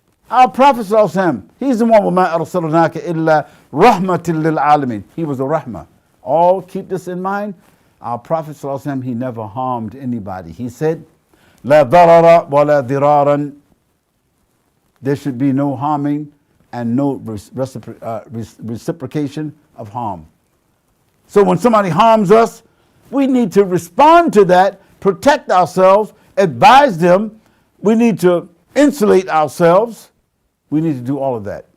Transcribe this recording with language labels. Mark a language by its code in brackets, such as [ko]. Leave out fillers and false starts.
[en] Our Prophet ﷺ, he's the one [ar] وما أرسلناك إلا رحمة للعالمين. [en] He was a rahmah. All keep this in mind. Our Prophet ﷺ, he never harmed anybody. He said, [ar] لا ضرر ولا ضرارا. [en] There should be no harming and no reciprocation of harm. So when somebody harms us, we need to respond to that, protect ourselves, advise them. We need to insulate ourselves. We need to do all of that.